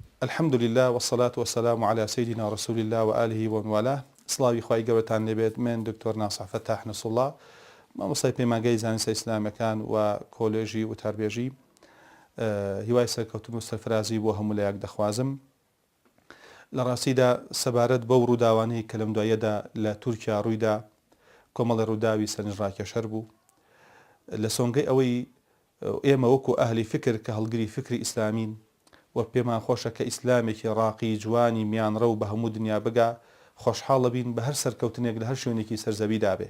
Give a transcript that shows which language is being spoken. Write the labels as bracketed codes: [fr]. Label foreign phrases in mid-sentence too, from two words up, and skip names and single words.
[ar] الحمد لله والصلاة والسلام على سيدنا رسول الله وآله ومن والاه. [ckb] سڵاوی خوای گەورەتان لێبێت. من دکتۆر ناسح فتاح نەسوڵڵا، مامۆستای پەیمانگەی زانستە ئیسلامەکان و کۆلێژی وتاربێژی، هیوای سەرکەوتن و سەرفرازی بۆ هەموو لایەک دەخوازم. لە ڕاستیدا سەبارەت بەو ڕووداوانەی کە لەم دوایەدا لە تورکیا ڕوویدا، کۆمەڵی ڕووداوی سەرنجڕاکێشەر بوو لە سۆنگەی ئەوەی ئێمە وەکو ئەهلی فکر کە هەڵگری فکری ئیسلامین و پێمان خۆشە کە ئیسلامێکی ڕاقی جوانی میانڕە و بە هەموو دنیا بگا، خۆشحاڵە بین بە هەر سەرکەوتنێک لە هەر شوێنێکی سەرزەویدا بێ.